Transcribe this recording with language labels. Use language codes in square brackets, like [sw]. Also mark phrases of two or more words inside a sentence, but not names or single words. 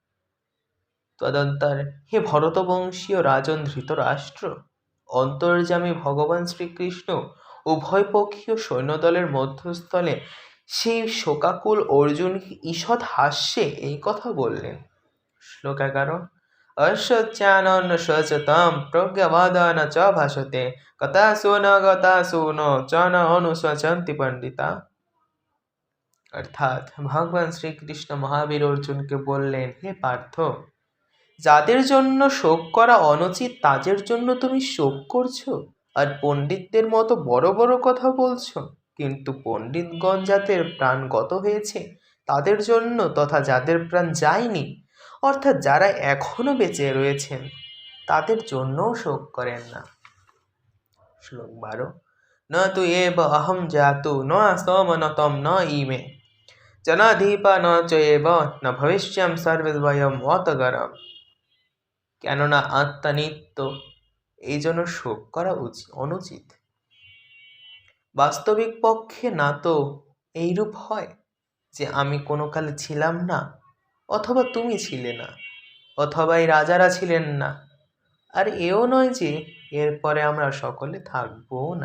[bn] তদন্তর হে ভরতবংশীয় রাজন ধৃতরাষ্ট্র, অন্তর্যামী ভগবান শ্রীকৃষ্ণ উভয়পক্ষীয় সৈন্যদলের মধ্যস্থলে সেই শোকাকুল অর্জুন ঈষৎ হাস্যে এই কথা বললেন। শ্লোক 11। [sa] অশ্বচ্যানন সচতাম প্রজ্ঞাবাদান চ ভাষতে গতাসু ন চ ন অনুশোচন্তি পণ্ডিতা। [bn] অর্থাৎ ভগবান শ্রীকৃষ্ণ মহাবীর অর্জুনকে বললেন, হে পার্থ, যাদের জন্য শোক করা অনুচিত তাদের জন্য তুমি শোক করছো, আর পণ্ডিতদের মতো বড় বড় কথা বলছো। কিন্তু পণ্ডিতগণ যাদের প্রাণ গত হয়েছে তাদের জন্য, তথা যাদের প্রাণ যায়নি অর্থাৎ যারা এখনো বেঁচে রয়েছেন তাদের জন্যও শোক করেন না। [sa] শ্লোক 12। ন তু এব অহম জাতু ন স্তম ন তম ন ইমে জনাধিপা ন চ এব ন ভবিষ্যম সর্বদ্বয়ম অতগরম। [bn] কেননা আত্মা নিত্য, এই জন্য শোক করা অনুচিত। বাস্তবিক পক্ষে না তো এইরূপ হয় যে আমি কোনো কালে ছিলাম না, অথবা তুমি ছিলে না, অথবা এই রাজারা ছিলেন না, আর এও নয় যে এরপরে আমরা সকলে থাকবো না।